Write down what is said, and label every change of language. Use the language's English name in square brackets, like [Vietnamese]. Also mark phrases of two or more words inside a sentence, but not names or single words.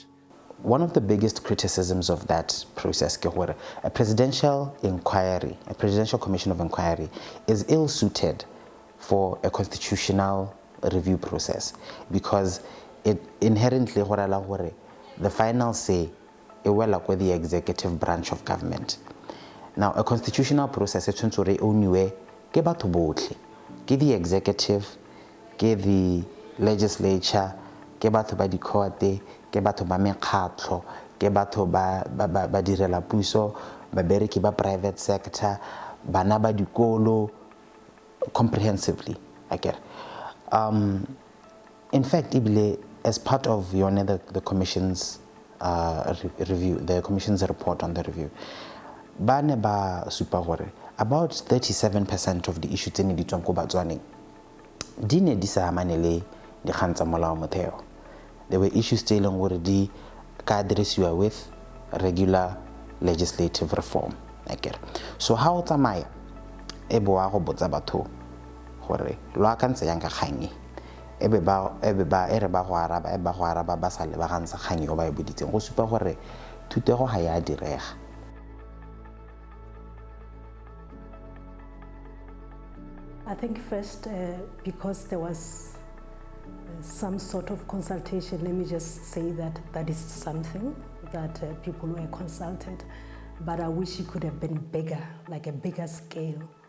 [English] One of the biggest criticisms of that process, a presidential inquiry, a presidential commission of inquiry, is ill-suited for a constitutional review process because it inherently, the final say, with the executive branch of government. Now, a constitutional process is only [Tswana] ke batho botlhe, ke [English] the executive, ke the legislature, [Tswana] ke batho ba di court, ke batho ba mekgatlo, ke batho ba direla puso, ba bereki ba [English] private sector, [Tswana] bana ba dikolo, [English] comprehensively. In fact, Ibile, as part of the commission's review, the commission's report on the review, [Tswana] Bane ba supa gore [English] about 37% of the issues in the Botswana [Tswana] dine di sa amane le dikgang tsa molao motheo. [English] There were issues [Tswana] tse leng gore di ka addressiwa [English] with regular legislative reform. [Tswana] So ha o tsamaya e bo wa go botsa batho gore lo akantse yang ka kgang e be ba ere ba go araba ba sa le ba gantsa kgang yo ba e boditseng go supa gore thutego ha ya direga. [English] I think first, because there was some sort of consultation, let me just say that that is something that people were consulted, but I wish it could have been bigger, like a bigger scale.